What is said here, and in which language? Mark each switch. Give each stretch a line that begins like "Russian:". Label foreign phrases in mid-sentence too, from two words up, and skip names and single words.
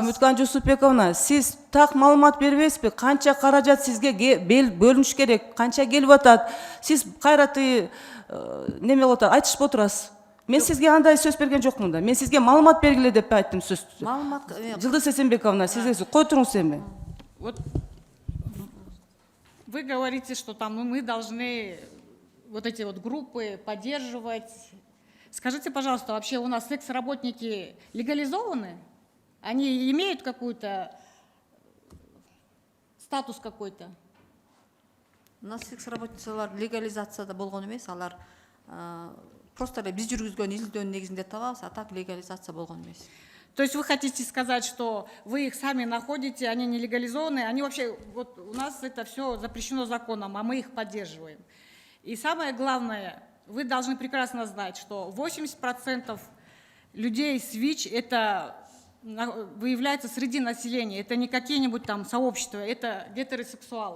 Kyrgyz: Үмүткан Жусупбековна, сиз так маалымат бербейсизби? Канча каражат сизге бөлүнүш керек? Канча келип атат? Сиз кайраты неме болуп атат, айтышып отурасыз. Мен сизге андай сөз берген жокмун да. Мен сизге маалымат бергиле деп айттым сөз. Жылдыз Эсенбековна, сизге кой туруңуз эми.
Russian: Вот вы говорите, что там мы должны вот эти вот группы поддерживать. Скажите, пожалуйста, вообще у нас секс-работники легализованы? Они имеют какой-то статус какой-то? У нас
Kyrgyz: секс-работницалар легализацияда болгон эмес, алар просто эле биз жүргүзгөн изилдөөнүн негизинде табабыз, а так легализация болгон эмес.
Russian: То есть вы хотите сказать, что вы их сами находите, они не легализованы, они вообще, вот у нас это все запрещено законом, а мы их поддерживаем. И самое главное, вы должны прекрасно знать, что 80% людей с ВИЧ это выявляется среди населения, это не какие-нибудь там сообщества, это гетеросексуалы.